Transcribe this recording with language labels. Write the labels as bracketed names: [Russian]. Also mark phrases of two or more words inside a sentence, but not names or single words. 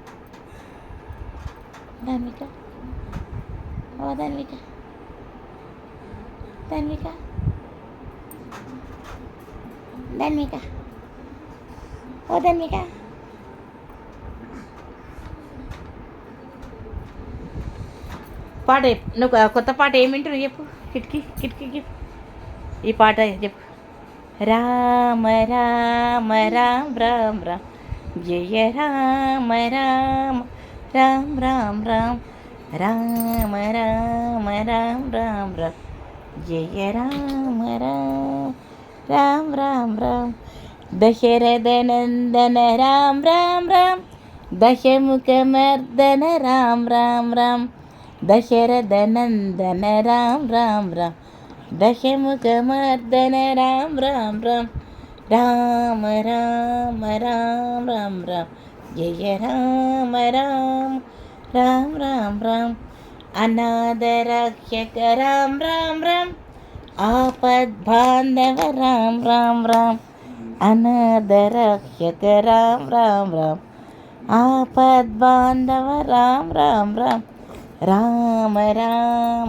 [Telugu] ధన్విక ఓ ధన్విక ఓ ధన్విక పాట నువ్వు కొత్త పాట ఏమింటారు చెప్పు కిటికీకి ఈ పాట చెప్పు [Sanskrit] రామ రామ రామ రామ రామ జయ రామ రామ రామ రామ రామ రామ రామ రామ రామ రామ జయ రామ రామ రామ రామ రామ దశరథ నందన రామ రామ రామ దశముఖమర్దన రామ రామ రామ దశరథ నందన రామ రామ రామ దశముఖమర్దన రామ రామ రామ రామ రామ రామ రామ రామ జయ రామ రామ రామ రామ రామ అనాథరక్షక రామ రామ రామ ఆపద్బాంధవ రామ రామ రామ అనాథరక్షక రామ రామ రామ ఆపద్బాంధవ రామ రామ రామ రామ రామ